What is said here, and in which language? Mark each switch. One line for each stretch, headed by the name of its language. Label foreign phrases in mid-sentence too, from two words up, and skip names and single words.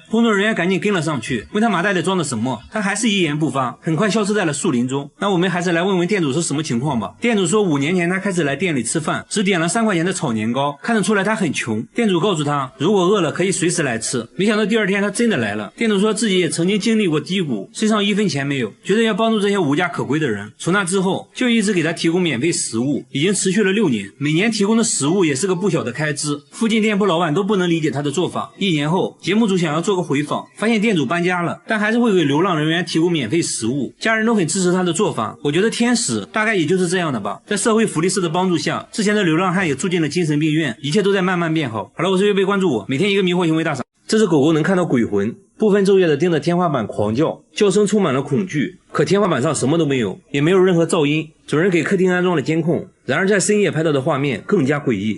Chinese: 工作人員趕緊跟了上去，問他麻袋裡裝的什麼，他還是一言不發，很快消失在了樹林中。那我們還是來問問店主是什麼情況吧。店主說5年前他開始來店裡吃飯，只點了3塊錢的炒年糕，看得出來他很窮。店主告訴他，如果餓了可以隨時來吃。沒想到第二天他真的來了。店主說自己也曾經經歷過低谷，身上1分錢沒有，覺得要幫助這些無家可歸的人。從那之後就一直給他提供免費食物，已經持續了6年，每年提供的食物也是個不小的開支。附近店鋪老板都不能理解他的做法。1年後，節目組想要做個回訪，發現店主搬家了，但還是會給流浪人員提供免費食物，家人都很支持他的做法。我覺得天使大概也就是這樣的吧。在社會福利社的幫助下，之前的流浪漢也住進了精神病院，一切都在慢慢變好。好了，我是月貝，關注我，每天一個迷惑行為大賞。這只狗狗能看到鬼魂，不分晝夜的盯着天花板狂叫，叫聲充滿了恐懼。可天花板上什麼都沒有，也沒有任何噪音。主人給客廳安裝了監控，然而在深夜拍到的畫面更加詭異。